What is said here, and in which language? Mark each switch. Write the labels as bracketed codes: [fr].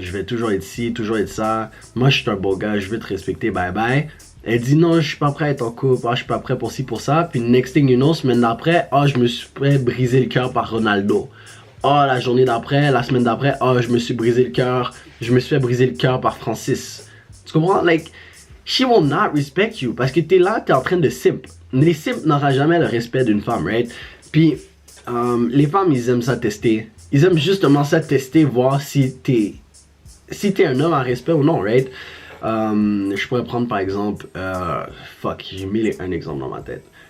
[fr] Je vais toujours être ci, toujours être ça. Moi, je suis un beau gars. Je veux te respecter. Bye. Elle dit non, je suis pas prêt à être en couple, je suis pas prêt pour ci, pour ça. Puis [en] next thing you know, [fr] semaine d'après, je me suis fait briser le cœur par Ronaldo. La journée d'après, la semaine d'après, je me suis brisé le cœur. Je me suis fait briser le cœur par Francis. Tu comprends? [en] Like, she will not respect you. [fr] Parce que t'es là, t'es en train de simp. Les simps n'auront jamais le respect d'une femme, right? Puis, les femmes, ils aiment ça tester. Ils aiment justement ça tester, voir si t'es un homme à respect ou non, right? Je pourrais prendre par exemple, j'ai mis un exemple dans ma tête.